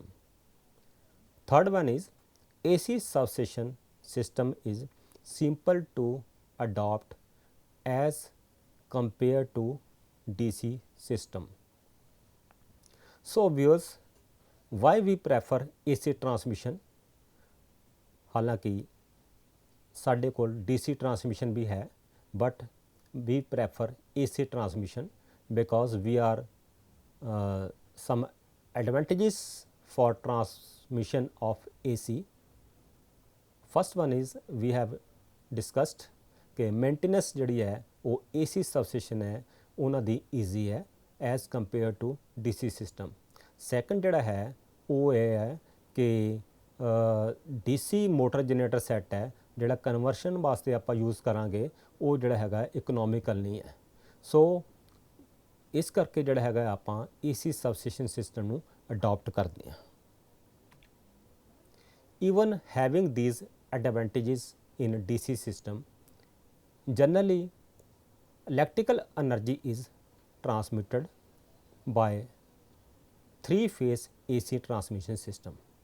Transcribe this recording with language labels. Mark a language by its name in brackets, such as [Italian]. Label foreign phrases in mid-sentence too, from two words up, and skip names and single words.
[English] Third one is AC substation system is simple to adopt as compared to DC system. So viewers, why we prefer AC transmission? [Punjabi] ਹਾਲਾਂਕਿ ਸਾਡੇ ਕੋਲ [English] DC transmission [Punjabi] ਭੀ ਹੈ, [English] but we prefer AC transmission because we are some advantages for transmission of AC. First one is we have discussed कि maintenance [Punjabi] ਜਿਹੜੀ ਹੈ ਉਹ [English] AC substation [Punjabi] ਹੈ ਉਹਨਾਂ ਦੀ easy ਹੈ [English] as compared to DC system. [Punjabi] Second ਜਿਹੜਾ ਹੈ ਉਹ ਇਹ ਹੈ ਕਿ [English] DC motor generator set [Punjabi] ਹੈ ਜਿਹੜਾ ਕਨਵਰਸ਼ਨ ਵਾਸਤੇ ਆਪਾਂ ਯੂਜ਼ ਕਰਾਂਗੇ ਉਹ ਜਿਹੜਾ ਹੈਗਾ ਇਕਨੋਮਿਕਲ ਨਹੀਂ ਹੈ। ਸੋ ਇਸ ਕਰਕੇ ਜਿਹੜਾ ਹੈਗਾ ਆਪਾਂ [English] AC substation system [Punjabi] ਨੂੰ ਅਡਾਪਟ ਕਰਦੇ ਹਾਂ। [English] Even having these advantages in DC system, generally electrical energy is transmitted by three-phase AC transmission system.